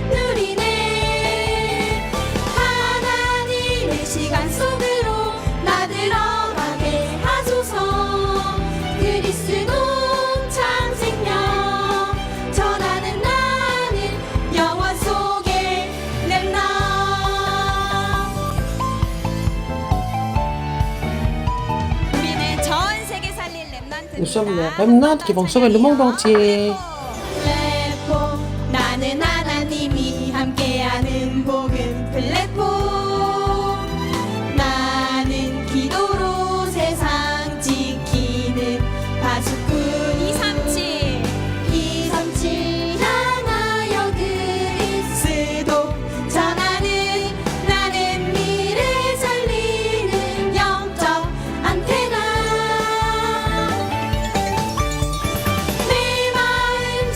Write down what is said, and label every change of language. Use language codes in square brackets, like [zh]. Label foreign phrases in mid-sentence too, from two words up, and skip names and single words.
[ko] 누리네 하나님의 시간 속으로 나 들어가게 하소서 그리스도 참 생명 전하는 나는 영원 속의 렘넌트 우리는 전 세계 살릴 렘넌트입니다. [fr] Nous sommes les remnants qui vont sauver le monde entier. [ko] 플랫폼 나는 하나님이 함께하는 복음 플랫폼 나는 기도로 세상 지키는 파수꾼 237 향하여 그리스도 전하는 나는 미래 살리는 영적 안테나 내 마음